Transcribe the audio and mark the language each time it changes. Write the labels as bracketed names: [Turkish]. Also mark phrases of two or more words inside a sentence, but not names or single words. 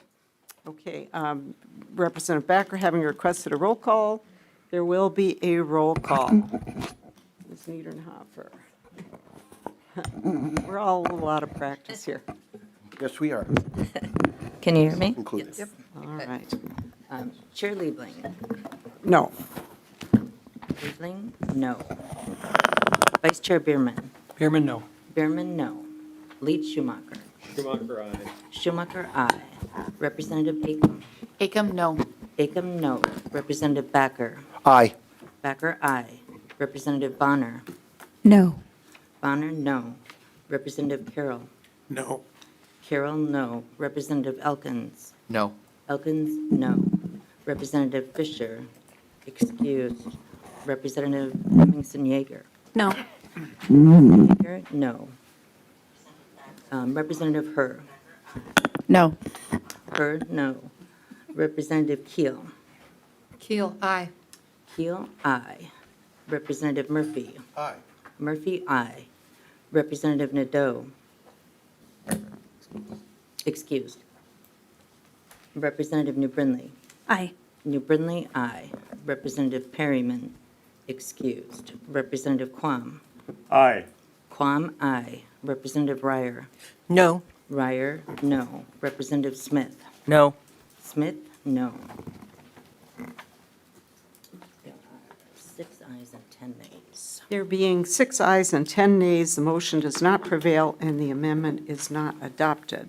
[English] Okay, Representative Backer having requested a roll call. There will be a roll call. Ms. Niedernhofer. We're all a little out of practice here. Yes, we are. Can you hear me? Included. Yes. All right. Chair Liebling? No. Liebling, no. Vice Chair Bierman? Bierman, no. Bierman, no. Leach Schumacher? Schumacher, aye. Schumacher, aye. Representative Acom? Acom, no. Acom, no. Representative Backer? Aye. Backer, aye. Representative Bonner? No. Bonner, no. Representative Carroll? No. Carroll, no. Representative Elkins? No. Elkins, no. Representative Fisher, excused. Representative Livingston Yeager? No. Yeager, no. Representative Herr? No. Herr, no. Representative Keel? Keel, aye. Keel, aye. Representative Murphy? Aye. Murphy, aye. Representative Nadeau? Excused. Representative New Brindley? Aye. New Brindley, aye. Representative Perryman? Excused. Representative Quam? Aye. Quam, aye. Representative Ryer? No. Ryer, no. Representative Smith? No. Smith, no. There are 6 ayes and 10 nays. There being 6 ayes and 10 nays, the motion does not prevail and the amendment is not adopted.